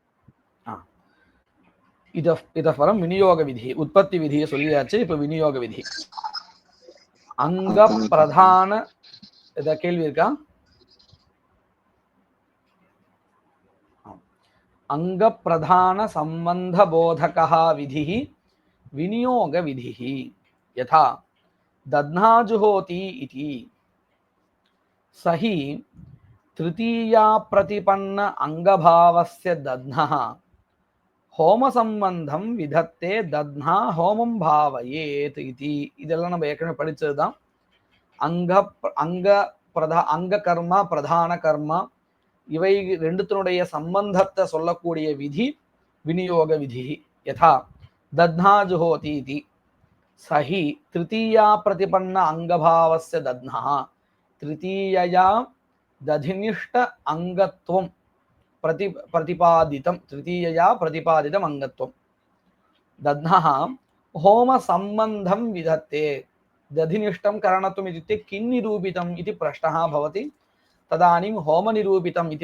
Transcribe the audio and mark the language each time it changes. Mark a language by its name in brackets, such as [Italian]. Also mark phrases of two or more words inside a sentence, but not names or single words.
[Tamil] இதப்பறம் விநியோக விதி உற்பத்தி விதியை சொல்லியாச்சு இப்ப விநியோக விதி அங்க பிரதான ஏதாவது கேள்வி இருக்கா [Sanskrit] अङ्ग प्रधान सम्बन्ध बोधकः விதிः विनियोग विधिः यथा दध्ना जुहोति इति सही तृतीया प्रतिपन्न अंगभावस्य दध्नः होम संबंधम विधत्ते दध्ना होमं भावयेत् इति [Tamil] இதெல்லாம் நம்ம ஏற்கனவே படிச்சதுதான் அங்க கர்மா பிரதான கர்மா இவை ரெண்டுத்தினுடைய சம்பந்தத்தை சொல்லக்கூடிய விதி விநியோக விதி யதா [Sanskrit] दध्ना जुहोति इति सही तृतीया प्रतिपन्न अंगभावस्य दध्नः तृतीयया दधिनिष्ठ अंगत्वं प्रतिपादितं तृतीयया प्रतिपादितम् अंगत्वं दध्नः होम संबंधं विधत्ते दधिनिष्ठं करणत्वम् इत्युक्ते किं निरूपितम् इति प्रश्नः भवति तदानीं होम निरूपितम् इति